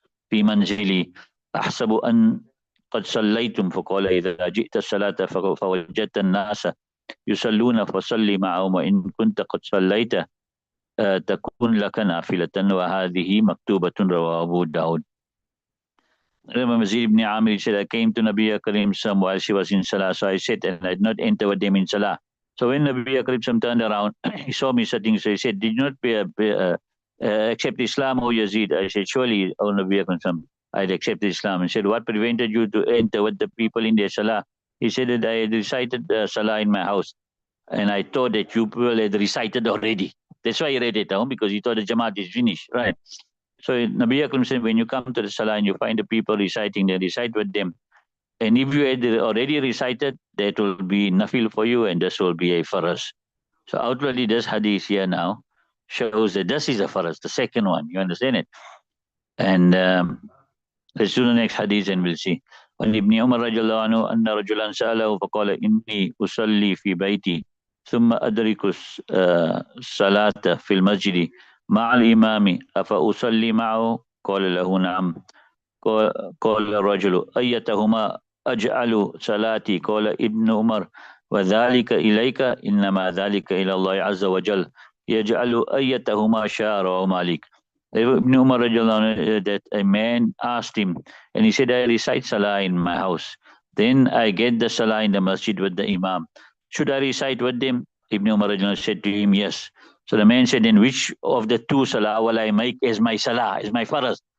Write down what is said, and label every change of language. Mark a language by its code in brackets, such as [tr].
[ar] في منزلي أحسب أن قد صليتم فقال إذا جئت الصلاة فوجدت الناس يصلون فصلي معهم وإن كنت قد صليت تكون لك نافلة وهذه مكتوبة رواه أبو داود. [en] Mazid ibn Amir said, I came to Nabi Karim Sam while she was in Salah, so I said, and I did not enter with them in Salah. So when Nabi Karim Sam turned around, he saw me sitting, so he said, did you not accept Islam, O Yazid? I said, surely, O Nabi Karim Sam, I'd accepted Islam. He said, what prevented you to enter with the people in their Salah? He said that I had recited Salah in my house, and I thought that you people had recited already. That's why he read it down, because he thought the Jamaat is finished, right? So Nabi Akram said, when you come to the Salah and you find the people reciting, they recite with them. And if you had already recited, that will be nafil for you, and this will be a faraz. So outwardly, this hadith here now shows that this is a faraz, the second one. You understand it? And let's do the next hadith and we'll see. [ar] وعن ابن عمر رضي الله عنه أن رجلا سأله فقال إني أصلي في بيتي ثم أدرك الصلاة في المسجد مع الإمام أفأصلي معه؟ قال له نعم. قال الرجل أيتهما أجعل صلاتي؟ قال ابن عمر وذلك إليك إنما ذلك إلى الله عز وجل يجعل أيتهما شاء. رواه مالك. [en] Ibn Umar that a man asked him, and he said, I recite Salah in my house. Then I get the Salah in the masjid with the Imam. Should I recite with them? Ibn Umar said to him, yes. So the man said, then which of the two Salah will I make as my Salah, as my Faraz?